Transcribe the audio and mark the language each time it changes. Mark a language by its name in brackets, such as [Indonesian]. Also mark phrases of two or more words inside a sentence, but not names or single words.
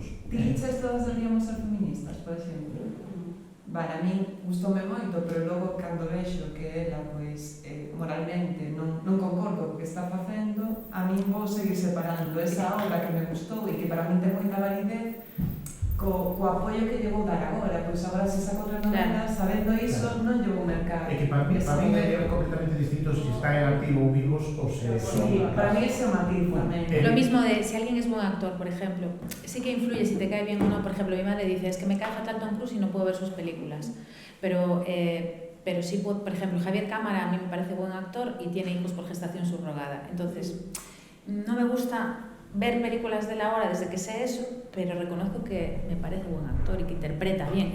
[Galician] Ti liches todas deberíamos ser feministas, por exemplo? Vale, a min gustoume moito, pero logo cando vexo que ela, pois, moralmente non concordo co que está facendo, a min vou seguir separando esa obra que me gustou e que para min ten moita validez co apoio que lle vou dar agora, pois agora se saco outra novela, sabendo iso, non lle vou mercar. É que para mí é completamente distinto se está en activo ou vivos ou se Sí, para mí ese é o matiz tamén. [Spanish] Lo mismo de si alguien es buen actor, por ejemplo, sí que influye si te cae bien o no. Por ejemplo, mi madre dice, es que me cae fatal Tom Cruise y no puedo ver sus películas. Pero sí, por ejemplo, Javier Cámara a mí me parece buen actor y tiene hijos por gestación subrogada. Entonces, no me gusta ver películas de la hora desde que sé eso, pero reconozco que me parece buen actor y que interpreta bien.